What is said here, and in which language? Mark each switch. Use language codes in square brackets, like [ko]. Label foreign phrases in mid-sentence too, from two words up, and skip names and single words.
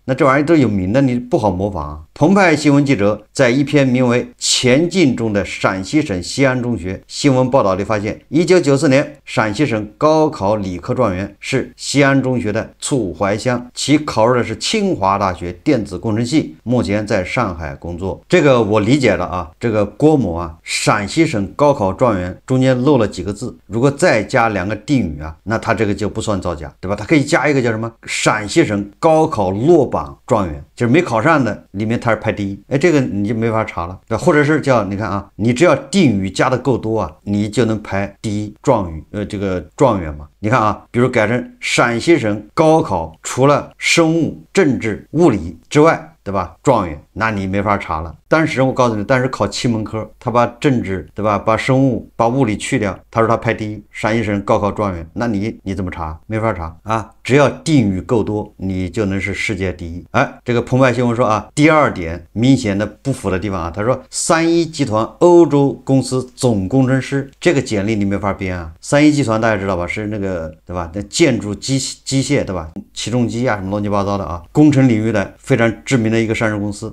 [zh] 那這玩意都有名的，你不好模仿啊。澎湃新聞記者在一篇名為《前進中的陕西省西安中學》新聞報道裡發現，1994年陕西省高考理科狀元是西安中學的簇懷香，其考入的是清華大學電子工程系，目前在上海工作。這個我理解了啊，這個郭某啊，陕西省高考狀元中間漏了幾個字，如果再加2個定語啊，那他這個就不算造假，對吧？他可以加一個叫什麼陕西省高考落榜狀元，就是沒考上的裡面他是排第一，哎，這個你就沒法查了，或者是叫你看啊，你只要定語加的夠多啊，你就能排第一状語，这個狀元嘛。你看啊，比如改成陕西省高考除了生物、政治、物理之外，对吧？狀元，那你沒法查了。但是我告訴你，但是考7門科，他把政治，對吧？把生物、把物理去掉，他說他排第一，陕西省高考狀元，那你怎麼查？沒法查啊！只要定語夠多，你就能是世界第一。哎，這個澎湃新聞說啊，第2點明顯的不符的地方啊，他說3一集團歐洲公司總工程師，這個簡歷你沒法編啊。3一集團大家知道吧？是那個，對吧？那建築機械，對吧？起重機啊，什麼亂七八糟的啊，工程領域的非常知名的一個上市公司。